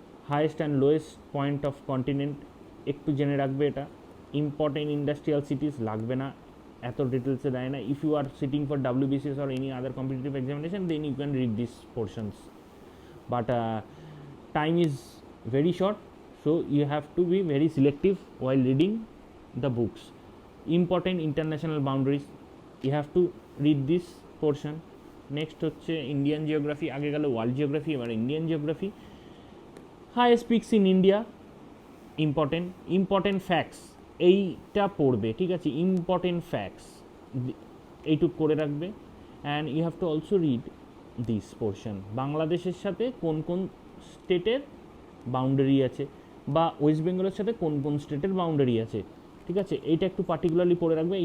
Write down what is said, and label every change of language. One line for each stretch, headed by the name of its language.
English: highest and lowest point of continent
Bangla: একটু জেনে রাখবে এটা।
English: important industrial cities
Bangla: লাগবে না, এত ডিটেলসে দেয় না।
English: If you are sitting for WBCS or any other competitive examination, then you can read these portions, but time is very short, so you have to be very selective while reading the books. Important international boundaries, you have to read this portion.
Bangla: Next হচ্ছে Indian geography, আগে গেল world geography, এবার Indian geography.
English: highest peaks in India, important facts,
Bangla: এইটা পড়বে, ঠিক আছে,
English: important facts
Bangla: এইটুক করে রাখবে।
English: and you have to also read this portion,
Bangla: বাংলাদেশের সাথে কোন কোন স্টেটের বাউন্ডারি আছে, বা ওয়েস্ট বেঙ্গলের সাথে কোন কোন স্টেটের বাউন্ডারি আছে, ঠিক আছে, এইটা একটু পার্টিকুলারলি পড়ে রাখবে।